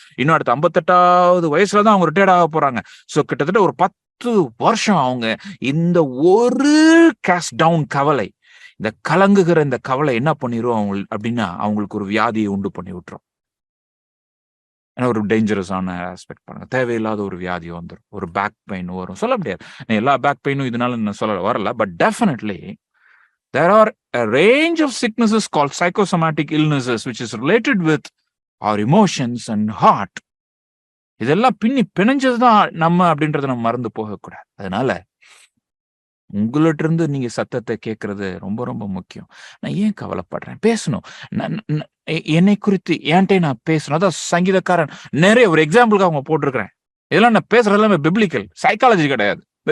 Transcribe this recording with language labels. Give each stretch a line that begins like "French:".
Tamil: இன்னும் அடுத்த 58வது வயசுலதான் அவங்க ரிட்டையர்ட் ஆக போறாங்க. சோ கிட்டத்தட்ட ஒரு 10 வருஷம் அவங்க இந்த ஒரு கேஸ்ட் டவுன் கவலை, இந்த கலங்குகிற இந்த கவலை என்ன பண்ணிரும் அவங்க அப்படின்னா அவங்களுக்கு ஒரு வியாதியை உண்டு பண்ணி விட்டுரும். ஏன்னா ஒரு டேஞ்சரஸான ஆஸ்பெக்ட் பாருங்க, தேவையில்லாத ஒரு வியாதி வந்துடும், ஒரு பேக் பெயின் வரும். சொல்ல முடியாது எல்லா பேக் பெயினும் இதனால நான் சொல்ல வரல, but definitely
English: there are a range of sicknesses called psychosomatic illnesses which is related with our emotions and heart.
Tamil: இதெல்லாம் பிணைஞ்சதுதான் நம்ம அப்படின்றத நம்ம மறந்து போகக்கூடாது. அதனால உங்கள்ட்ட இருந்து நீங்க சத்தத்தை கேட்கறது ரொம்ப ரொம்ப முக்கியம். நான் ஏன் கவலைப்படுறேன், பேசணும். என்னை குறித்து என்கிட்ட நான் பேசணும். அதான் சங்கீதக்காரன் நிறைய ஒரு எக்ஸாம்பிளுக்கு அவங்க போட்டிருக்கிறேன். இதெல்லாம் நான் பேசுறது எல்லாமே பிப்ளிக்கல், சைக்காலஜி கிடையாது.